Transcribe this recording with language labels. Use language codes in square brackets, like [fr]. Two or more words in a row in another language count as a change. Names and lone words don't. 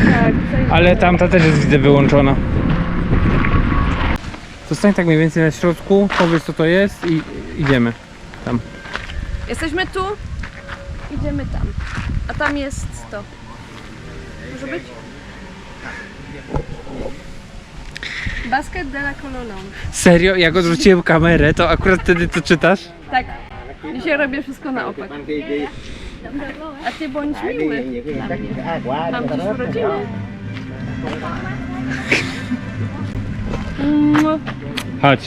[pl] Tak, ale tamta też jest widzę wyłączona. Zostań tak mniej więcej na środku, powiedz co to jest i idziemy tam. Jesteśmy tu, idziemy tam. A tam jest to. Może być? Basket de la Colonne. Serio? Jak odwróciłem kamerę, to akurat wtedy to czytasz? Tak. Dzisiaj robię wszystko na opak. A ty bądź miły dla mnie. Mam dziś urodziny. Chodź.